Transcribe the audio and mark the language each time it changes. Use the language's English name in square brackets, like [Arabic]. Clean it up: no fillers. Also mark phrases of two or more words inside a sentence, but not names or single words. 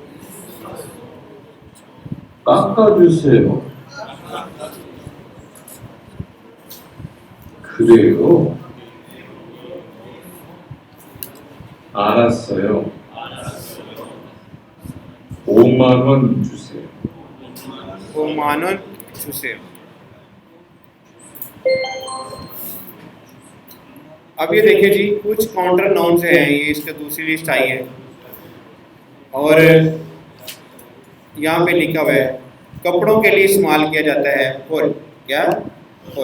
[Korean] 깎아주세요. 그래요? 알았어요. 5만 원 주세요. 오만 원 주세요. [Hindi] अब ये देखिए जी, कुछ [English] counter noun [Hindi] से हैं, ये इसका दूसरी लिस्ट आई है और यहाँ पे लिखा हुआ है कपड़ों के लिए इस्तेमाल किया जाता है फुल, क्या फुल।